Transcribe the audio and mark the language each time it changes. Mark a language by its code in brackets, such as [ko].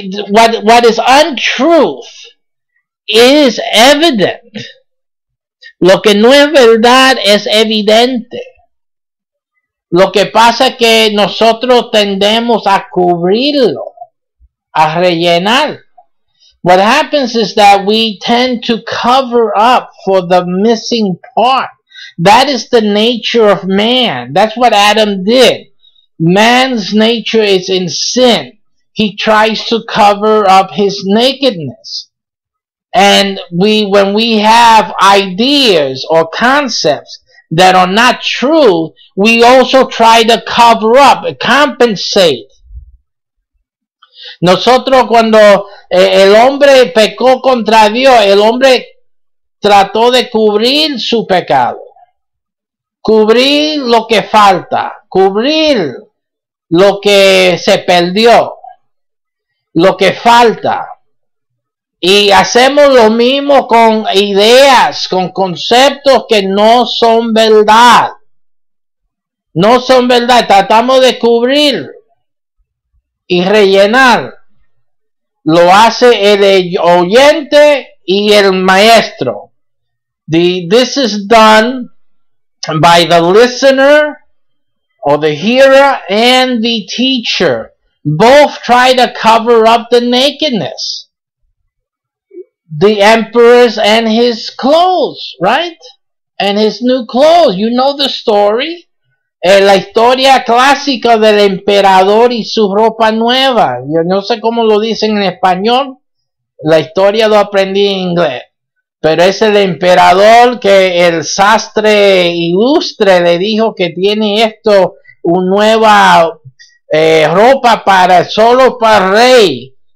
[en] What is untruth is evident. [es] Lo que no es verdad es evidente. Lo que pasa es que nosotros tendemos a cubrirlo, a rellenar. [en] What happens is that we tend to cover up for the missing part. That is the nature of man. That's what Adam did. Man's nature is in sin. He tries to cover up his nakedness. And when we have ideas or concepts that are not true, we also try to cover up, compensate. [es] Nosotros cuando el hombre pecó contra Dios, el hombre trató de cubrir su pecado. Cubrir lo que falta, cubrir lo que se perdió, lo que falta. Y hacemos lo mismo con ideas, con conceptos que no son verdad. No son verdad, tratamos de cubrir y rellenar. Lo hace el oyente y el maestro. [en] This is done by the listener or the hearer and the teacher. Both try to cover up the nakedness. The emperor's and his clothes, right? And his new clothes. You know the story. [es] La historia clásica del emperador y su ropa nueva. Yo no sé cómo lo dicen en español. La historia lo aprendí en inglés. Pero es el emperador que el sastre ilustre le dijo que tiene esto, una nueva ropa solo para el rey.